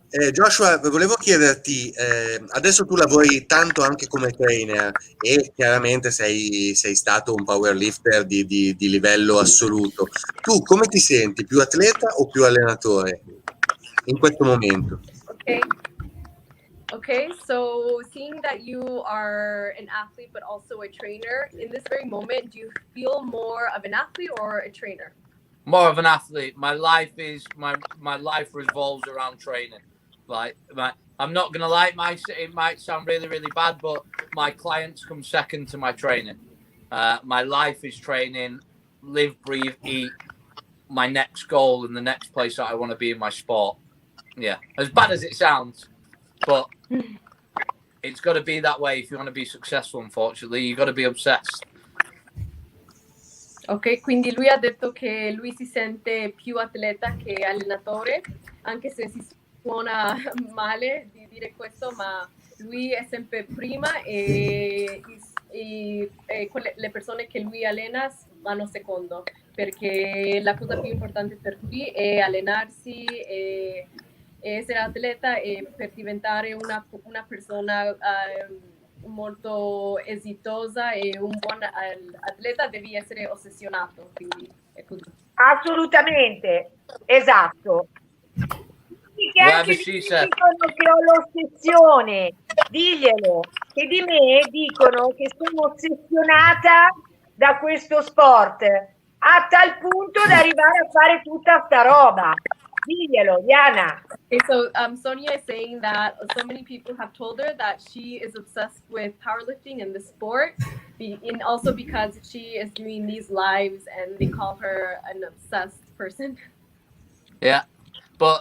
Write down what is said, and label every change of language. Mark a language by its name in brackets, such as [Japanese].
[Italian] Joshua, volevo chiederti, adesso tu lavori tanto anche come trainer e chiaramente sei stato un powerlifter di livello assoluto. Tu come ti senti? Più atleta o più allenatore in questo momento? [English] Okay, so seeing that you are an athlete but also a trainer, in this very moment, do you feel more of an athlete or a trainer? More of an athlete. My life revolves around training. I'm not gonna lie, it might sound really, really bad, but my clients come second to my training. My life is training, live, breathe, eat. My next goal and the next place that I want to be in my sport. Yeah, as bad as it sounds, but it's got to be that way if you want to be successful. Unfortunately, you got to be obsessed. [Italian] Ok, quindi lui ha detto che lui si sente più atleta che allenatore, anche se si suona male di dire questo, ma lui è sempre prima e le persone che lui allena vanno secondo, perché la cosa più importante per lui è allenarsi e essere atleta e per diventare una persona molto esitosa e un buon atleta devi essere ossessionato, quindi è così. Assolutamente, esatto. Che anche dicono che ho l'ossessione, diglielo, che di me dicono che sono ossessionata da questo sport, a tal punto da arrivare a fare tutta sta roba. Diglielo, Diana. [English] Okay, so Sonia is saying that so many people have told her that she is obsessed with powerlifting and the sport, and also because she is doing these lives and they call her an obsessed person. Yeah, but